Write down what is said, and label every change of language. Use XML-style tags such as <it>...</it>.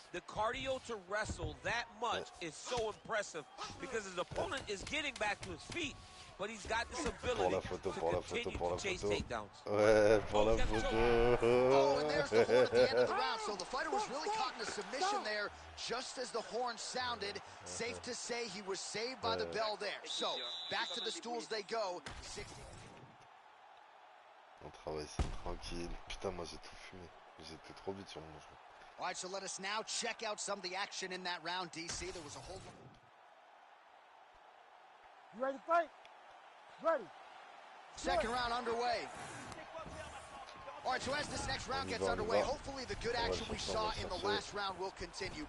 <en>The cardio to wrestle that much is so impressive because his opponent is getting back to his feet, but he's got this ability to continue to chase takedowns.</en> <fr>Ouais, pour la photo.</fr> <en>Oh, and there's the horn at the end of the round. So the fighter was really caught in a submission there, just as the horn sounded. Safe to say he was saved by the bell there. So back to the stools they go. 60.</en> <fr>On travaille ça tranquille. Putain, moi j'ai tout fumé. J'étais trop vite sur mon jeu.</fr> <en>All right, so let us now check out some of the action in that round, DC. There was a whole... You ready to fight? Ready. Second round underway. All right, so as this next round gets underway, hopefully the good action we saw in the last round will continue.</en>